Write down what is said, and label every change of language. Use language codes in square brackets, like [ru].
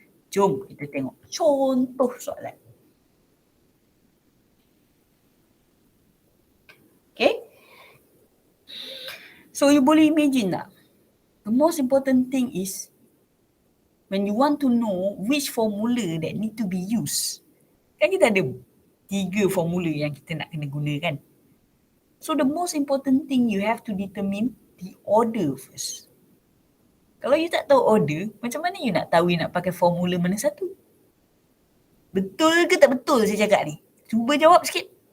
[ms] Jom kita tengok contoh soalan. [en] Okay, so you [ms] boleh [en] imagine [ms] tak? [en] The most important thing is when you want to know which formula that need to be used. [ms] Kan kita ada 3 formula yang kita nak kena guna kan. [en] So the most important thing you have to determine the order first. [ms] Kalau you tak tahu order, macam mana you nak tahu you nak pakai formula mana satu? Betul ke tak betul saya cakap ni? Cuba jawab sikit.